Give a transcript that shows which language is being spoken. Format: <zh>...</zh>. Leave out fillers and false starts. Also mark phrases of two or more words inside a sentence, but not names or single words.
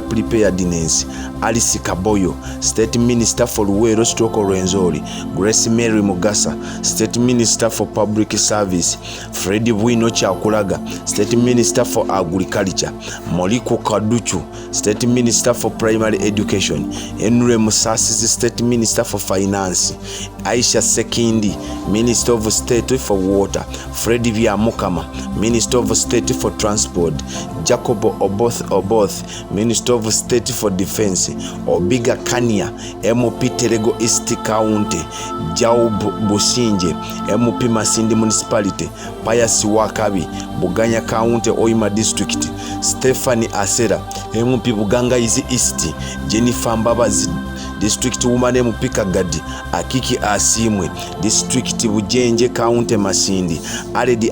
<en>Preparedness, Alice Kaboyo State Minister for Luwero Stroke Rwenzori, Grace Mary Mugasa State Minister for Public Service, Freddy Bwino Kyakulaga State Minister for Agriculture, Moliko Kaduchu State Minister for Primary Education, Henry Musasi State Minister for Finance, Aisha Sekindi Minister of State for Water, Freddy Byamukama Minister of State for Transport, Jacob Oboth Minister of State for Defense, Obiga Kania MP Terego East County, Jao Businje MP Masindi Municipality, Pius Wakabi Buganya County Oima District, Stephanie Asera MP Bugangayizi East, Jennifer Mbabazi District Woman MP Kagadi, Akiki Asimwe District Bujenje County Masindi, Aledi</en>